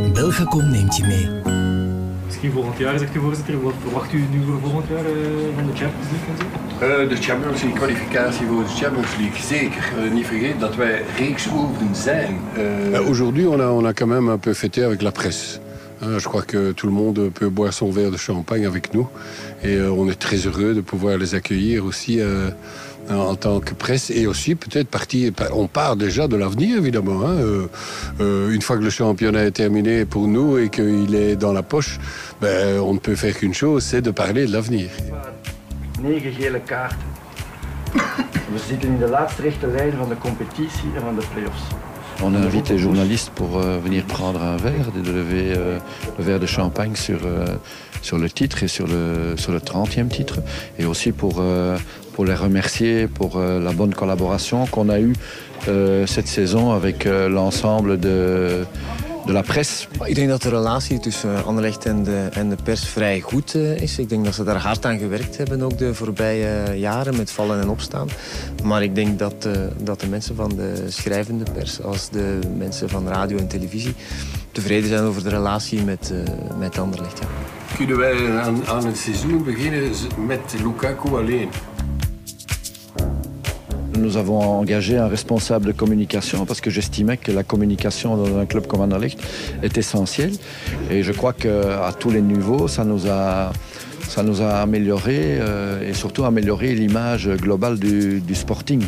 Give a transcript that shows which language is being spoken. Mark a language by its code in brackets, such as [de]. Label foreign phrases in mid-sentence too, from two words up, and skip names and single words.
[nl] Elge komt neemt je mee. Misschien volgend jaar, zegt de voorzitter. Wat verwacht u nu voor volgend jaar van de Champions League en zo? De Champions League, kwalificatie voor de Champions League, zeker. Niet vergeten dat wij reeksoeven zijn. [fr] Aujourd'hui, on a quand même un peu fêté avec la presse. Je crois que tout le monde peut boire son verre de champagne avec nous. Et on est très heureux de pouvoir les accueillir aussi en tant que presse. Et aussi peut-être on part déjà de l'avenir évidemment. Une fois que le championnat est terminé pour nous et qu'il est dans la poche, on ne peut faire qu'une chose, c'est de parler de l'avenir. [nl] 9 gele kaarten. We zitten in de laatste rechte lijn van de competitie en van de play-offs. [fr] On invite les journalistes pour venir prendre un verre, de lever le verre de champagne sur le titre et sur le 30e titre. Et aussi pour les remercier pour la bonne collaboration qu'on a eue cette saison avec l'ensemble de la presse. [nl] Ik denk dat de relatie tussen Anderlecht en de pers vrij goed is. Ik denk dat ze daar hard aan gewerkt hebben, ook de voorbije jaren, met vallen en opstaan. Maar ik denk dat de mensen van de schrijvende pers, als de mensen van radio en televisie, tevreden zijn over de relatie met Anderlecht. Ja. Kunnen wij aan het seizoen beginnen met Lukaku alleen? [fr] Nous avons engagé un responsable de communication parce que j'estimais que la communication dans un club comme Anderlecht est essentielle. Et je crois qu'à tous les niveaux, ça nous a amélioré et surtout amélioré l'image globale du Sporting.